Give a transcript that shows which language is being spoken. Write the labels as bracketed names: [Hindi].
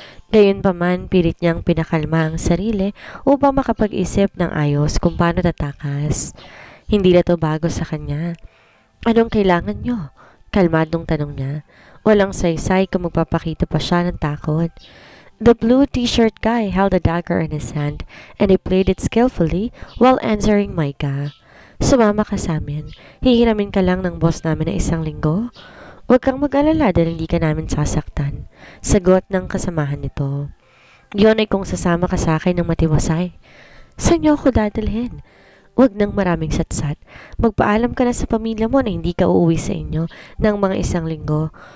[Filipino] Gayunpaman, pilit niyang pinakalma ang sarili upang makapag-isip ng ayos kung paano tatakas. Hindi na to bago sa kanya. Anong kailangan niyo? Kalmadong tanong niya. Walang saysay kung magpapakita pa siya ng takot. [English] The blue t-shirt guy held a dagger in his hand and he played it skillfully while answering Micah. [Filipino] Sumama ka sa amin. Hihiramin ka lang ng boss namin na 1 linggo. Huwag kang mag-alala dahil hindi ka namin sasaktan. Sagot ng kasamahan nito. Yun ay kung sasama ka sa akin ng matiwasay. Saan niyo ako dadalhin? Huwag ng maraming satsat. Magpaalam ka na sa pamilya mo na hindi ka uuwi sa inyo ng mga 1 linggo.